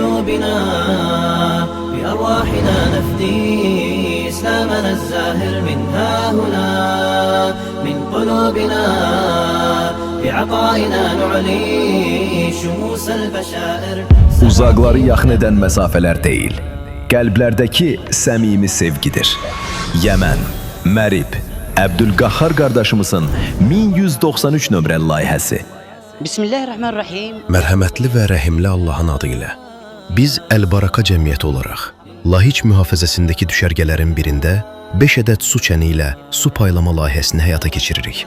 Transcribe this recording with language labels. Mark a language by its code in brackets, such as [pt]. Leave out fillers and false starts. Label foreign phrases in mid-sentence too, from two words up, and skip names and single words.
[ar] بنا بأرواحنا نفدي إسلامنا الزاهر من ها هنا من قلوبنا بعطائنا نعلي شموس البشائر. [az] Uzaqları yaxın edən məsafələr deyil, qəlblərdəki səmimi sevgidir. Yəmən, Mərib, Əbdülqahhar qardaşımızın 1193 nömrəli layihəsi. Bismillahirrahmanirrahim. Mərhəmətli və rəhimli Allahın adı ilə. Biz Əl-Baraka cəmiyyəti olaraq Lahic mühafizəsindəki düşərgələrin birində 5 ədəd su çəni ilə su paylama layihəsini həyata keçiririk.